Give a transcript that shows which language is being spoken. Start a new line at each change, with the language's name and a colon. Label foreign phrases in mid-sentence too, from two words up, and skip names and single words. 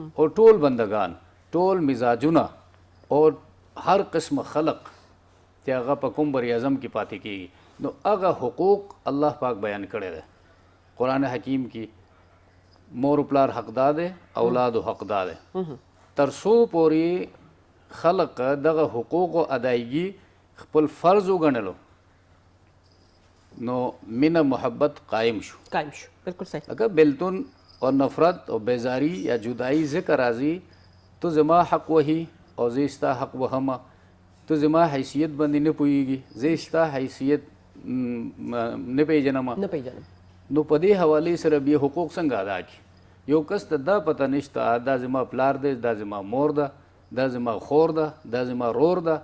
Pashto: او ټول بندگان، ټول مزاجونه اور هر قسم خلق چې هغه په کوم بر اعظم کې پاتې کېږي، نو هغه حقوق الله پاک بیان کړی دی قرآن حکیم کې. مور پلار حقدار دی، اولادو حقدار دی، تر څو پورې خلق دغه حقوقو ادایګي خپل فرض وګڼلو نو مینه محبت قائم شو. بالکل صحیح. اگر بیلتون اور نفرت اور بیزاری یا جدائی ذکر راځي تو زما حق وهي او زه ستا حق وهمه، تو زما حیثیت باندې نه پوهیږي، زه ستا حیثیت نه پیژنم. نو په دې حوالې سره بیا حقوق څنګه ادا کړي؟ یو کس ته دا پته نشته دا زما پلار دی، دا زما مور ده، دا زما خور ده، دا زما رور ده،